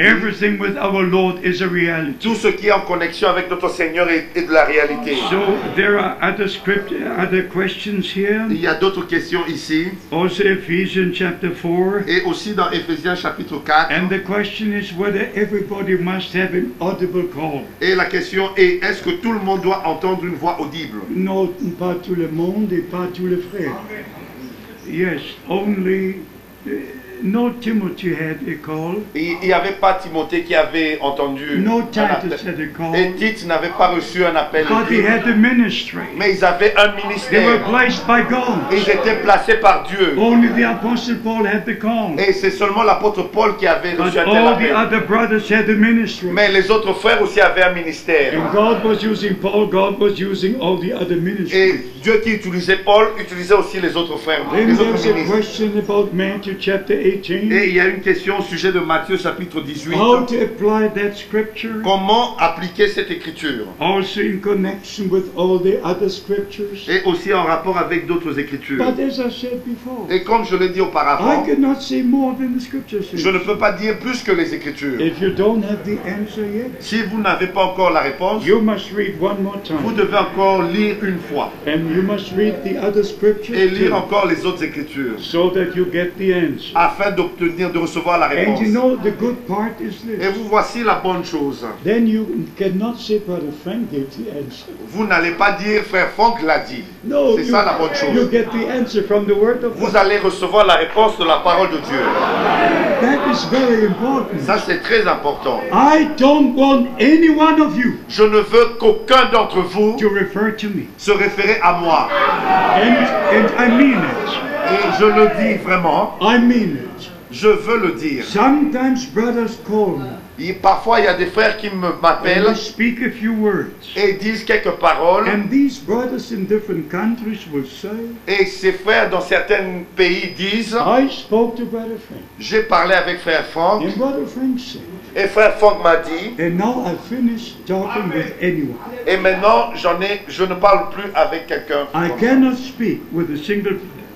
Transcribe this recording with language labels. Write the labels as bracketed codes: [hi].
[en] Everything with our Lord is a reality. [fr] Tout ce qui est en connexion avec notre Seigneur est de la réalité. [en] So there are other questions here. [fr] Il y a d'autres questions ici. [en] Also Ephesians chapter 4. [fr] Et aussi dans Éphésiens chapitre 4. [en] And the question is whether everybody must have an audible call. [fr] Et la question est, est-ce que tout le monde doit entendre une voix audible? Non, pas tout le monde et pas tous les frères. [en] Yes, only no Timothy had a call. [fr] Il n'y avait pas Timothée qui avait entendu [en] No [fr] un [en] Titus [fr] appel. [en] had a call. [fr] Et Tite n'avait pas reçu un appel. [en] But they had a ministry. [fr] Mais ils avaient un [en] They were [fr] ministère. [en] placed by God. [fr] Ils étaient placés par Dieu. [en] Only the Apostle Paul had the call. [fr] Et c'est seulement l'apôtre Paul qui avait [en] But [fr] reçu un tel [en] all the [fr] appel. [en] other brothers had a ministry. [fr] Mais les autres frères aussi avaient un ministère. [en] And God was using Paul, God was using all the other ministries. [fr] Et Dieu qui utilisait Paul utilisait aussi les autres frères, [en] Then [fr] les autres [en] there's a [fr] ministres. [en] question about Matthew chapter 18. [fr] Et il y a une question au sujet de Matthieu chapitre 18. [en] How to apply that scripture. [fr] Comment appliquer cette écriture? [en] Also in connection with all the other scriptures. [fr] Et aussi en rapport avec d'autres écritures. [en] But as I said before, [fr] Et comme je l'ai dit [en] I [fr] auparavant, [en] cannot say more than the scripture says. [fr] je ne peux pas dire plus que les écritures. [en] If you don't have the answer yet, [fr] Si vous n'avez pas encore la réponse, [en] you must read one more [fr] vous [en] time. [fr] devez encore lire une fois. [en] And you must read the other scriptures [fr] Et lire [en] too, [fr] encore les autres écritures. [en] so that you get the answer. [fr] Afin d'obtenir, de recevoir la [en] And [fr] réponse. [en] you know the good part is [fr] Et [en] this. [fr] vous voici la bonne chose. [en] Then you cannot say, Brother Frank gave the answer. [fr] Vous n'allez pas dire frère Franck l'a dit. [en] No, [fr] C'est ça la bonne [en] you [fr] chose. [en] get the answer from the Word of [fr] Vous [en] God. [fr] allez recevoir la réponse de la parole de Dieu. [en] That is very important. [fr] Ça c'est très important. [en] I don't want any one of you [fr] Je ne veux qu'aucun d'entre vous [en] to refer to me. [fr] se référer à moi. [en] And I mean it. [fr] Et je le dis vraiment. [en] I mean it. [fr] Je veux le dire. [en] Sometimes brothers call me [fr] Parfois il y a des frères qui [en] and [fr] m'appellent [en] they speak a few words. [fr] et disent quelques paroles. [en] And these brothers in different countries will say, [fr] Et ces frères dans certains pays disent, [en] I spoke to Brother Frank. [fr] j'ai parlé avec frère Franck. [en] And Brother Frank said, [fr] Et frère Franck m'a dit, [en] and now I finished talking with anyone. [fr] et maintenant je ne parle plus avec quelqu'un. [en] I cannot speak with a single person.